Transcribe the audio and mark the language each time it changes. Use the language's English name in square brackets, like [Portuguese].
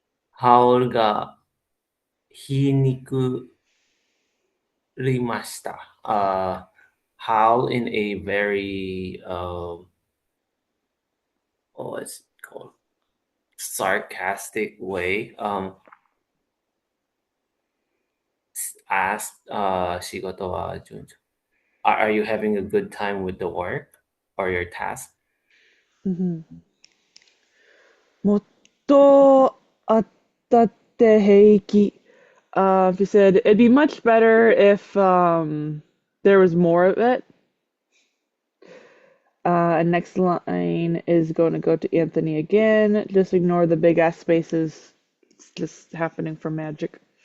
[Japanese] ハウルが皮肉りました。 [English] Howl in a very, what's it called? Sarcastic way, asked, [Japanese] 仕事は順調. [English] Are you having a good time with the work or your task? [Japanese] もっとあったって平気. [English] He said it'd be much better if there was more of it. And next line is going to go to Anthony again. Just ignore the big ass spaces. It's just happening for magic.